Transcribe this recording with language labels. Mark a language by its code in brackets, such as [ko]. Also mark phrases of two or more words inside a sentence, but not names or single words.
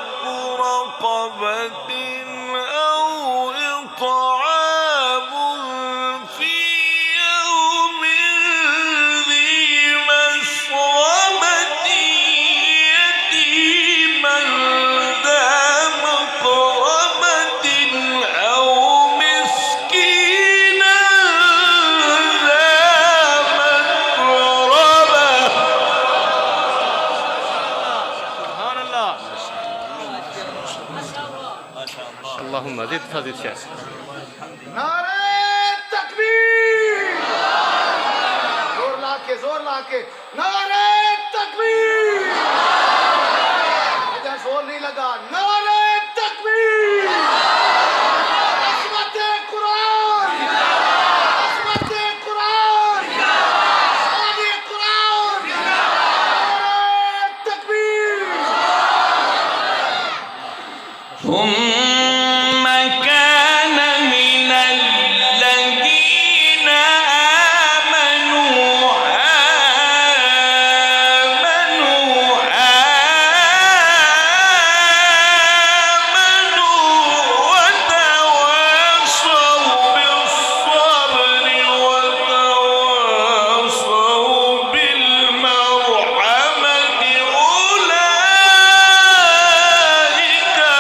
[ar] رقبة أو إطعام في يوم ذي مسغبة يتيما ذا مقربة أو مسكينا ذا متربة سبحان الله اللهم زد فزد شيخ [ur] نعرۂ تکبیر زور لا کے نعرۂ تکبیر ادھر زور نہیں لگا نعرۂ تکبیر عظمت قرآن عظمت قرآن شان قرآن نعرۂ تکبیر [ar] ثم كان من الذين آمنوا وتواصوا بالصبر وتواصوا بالمرحمة أولئك